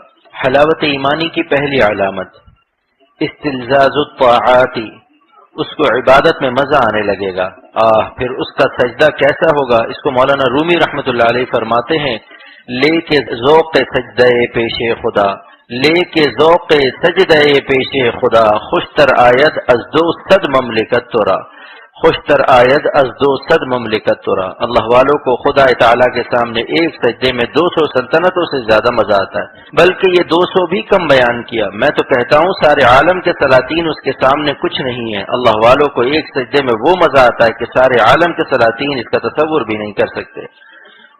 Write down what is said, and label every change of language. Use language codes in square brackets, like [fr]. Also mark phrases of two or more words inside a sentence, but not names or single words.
[ur] حلاوت ایمانی کی پہلی علامت [ar] استلذاذ الطاعات، [ur] اس کو عبادت میں مزہ آنے لگے گا، پھر اس کا سجدہ کیسا ہوگا؟ اس کو مولانا رومی [ar] رحمۃ اللہ علیہ [ur] فرماتے ہیں، [fa] لے کے ذوق سجدہ پیش خدا، لے کے ذوق سجدہ پیش خدا، خوشتر آید از 200 مملکت تورا، خوشتر آید از 200 مملکت تورا۔ [ur] اللہ والوں کو خدا تعالیٰ کے سامنے ایک سجدے میں 200 سلطنتوں سے زیادہ مزہ آتا ہے، بلکہ یہ 200 بھی کم بیان کیا۔ میں تو کہتا ہوں سارے عالم کے سلاطین اس کے سامنے کچھ نہیں ہے۔ اللہ والوں کو ایک سجدے میں وہ مزہ آتا ہے کہ سارے عالم کے سلاطین اس کا تصور بھی نہیں کر سکتے۔